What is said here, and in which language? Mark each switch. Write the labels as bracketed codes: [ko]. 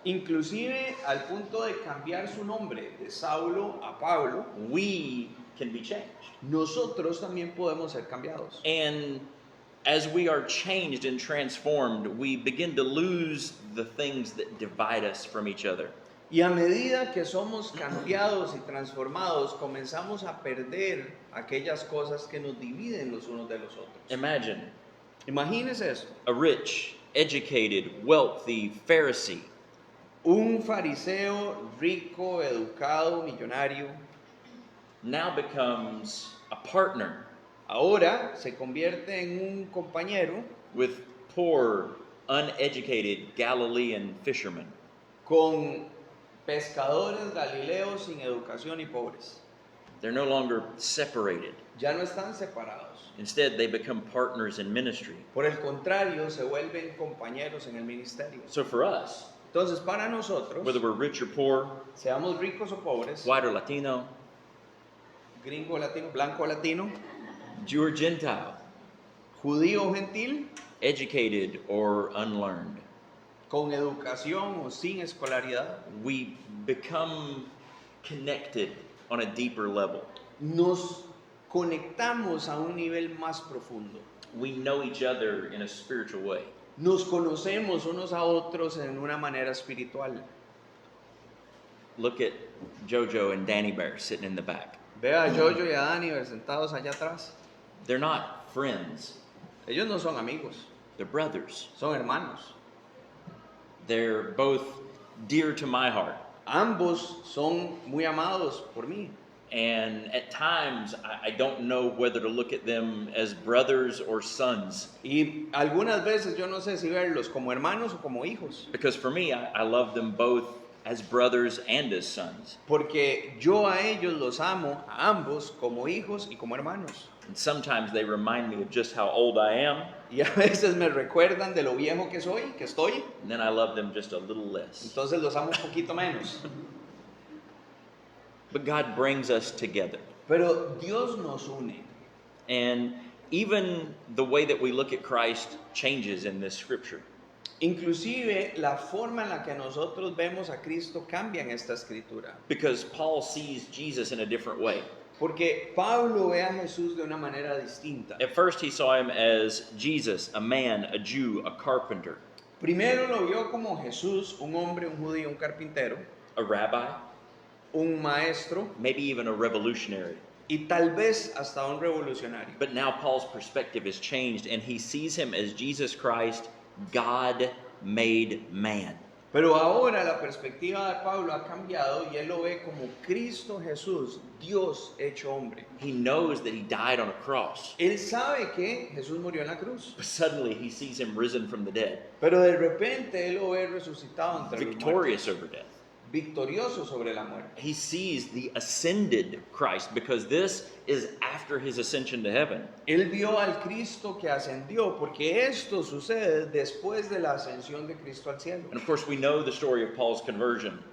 [es] inclusive al punto de cambiar su nombre de Saulo a Pablo, [en] we can be changed. [es] nosotros también podemos ser cambiados. [en] And as we are changed and transformed, we begin to lose the things that divide us from each other. [es] Y a medida que somos cambiados y transformados, comenzamos a perder aquellas cosas que nos dividen los unos de los otros. [en] Imagine [es] Imagínese esto. [en] a rich, educated, wealthy Pharisee [es] Un fariseo rico, educado, millonario, [en] now becomes a partner [es] ahora se convierte en un compañero [en] with poor, uneducated Galilean fishermen. [es] con pescadores galileos sin educación y pobres. [en] They're no longer separated. [es] Ya no están separados. [en] Instead, they become partners in ministry. [es] Por el contrario, se vuelven compañeros en el ministerio. [en] So for us, [es] Entonces, para nosotros, [en] whether we're rich or poor, [es] seamos ricos o pobres, [en] white or Latino, [es] gringo o latino, blanco o latino, [en] Jew or Gentile, [es] judío o gentil, [en] educated or unlearned, [es] con educación o sin escolaridad, [en] we become connected on a deeper level. [es] nos conectamos a un nivel más profundo. [en] We know each other in a spiritual way. [es] Nos conocemos unos a otros en una manera espiritual. [en] Look at Jojo and Danny Bear sitting in the back. [es] Vea a Jojo y a Dani sentados allá atrás. [en] They're not friends, [es] Ellos no son amigos, [en] they're brothers. [es] son hermanos. [en] They're both dear to my heart. [es] Ambos son muy amados por mí. [en] And at times, I don't know whether to look at them as brothers or sons. [es] Y algunas veces yo no sé si verlos como hermanos o como hijos. [en] Because for me, I love them both as brothers and as sons. [es] Porque yo a ellos los amo, a ambos, como hijos y como hermanos. [en] And sometimes they remind me of just how old I am, [es] Y a veces me recuerdan de lo viejo que soy, que estoy. [en] and then I love them just a little less. [es] Entonces los amo un poquito menos. [en] But God brings us together. [es] Pero Dios nos une. [en] And even the way that we look at Christ changes in this scripture. [es] Inclusive la forma en la que nosotros vemos a Cristo cambia en esta escritura. [en] Because Paul sees Jesus in a different way. [es] Porque Pablo ve a Jesús de una manera distinta. [en] At first, he saw him as Jesus, a man, a Jew, a carpenter, [es] Primero lo vio como Jesús, un hombre, un judío, un carpintero, [en] a rabbi, [es] un maestro [en] maybe even a revolutionary. [es] y tal vez hasta un revolucionario. [en] But now Paul's perspective has changed, and he sees him as Jesus Christ, God made man. [es] Pero ahora la perspectiva de Pablo ha cambiado y él lo ve como Cristo Jesús, Dios hecho hombre. [en] He knows that he died on a cross, [es] Él sabe que Jesús murió en la cruz, [en] but suddenly he sees him risen from the dead, [es] pero de repente él lo ve resucitado entre los [en] victorious [es] muertos, [en] over death. [es] victorioso sobre la muerte. [en] He sees the ascended Christ, because this is after his ascension to heaven. [es] Él vio al Cristo que ascendió, porque esto sucede después de la ascensión de Cristo al cielo. [en] And of course, we know the story of Paul's conversion.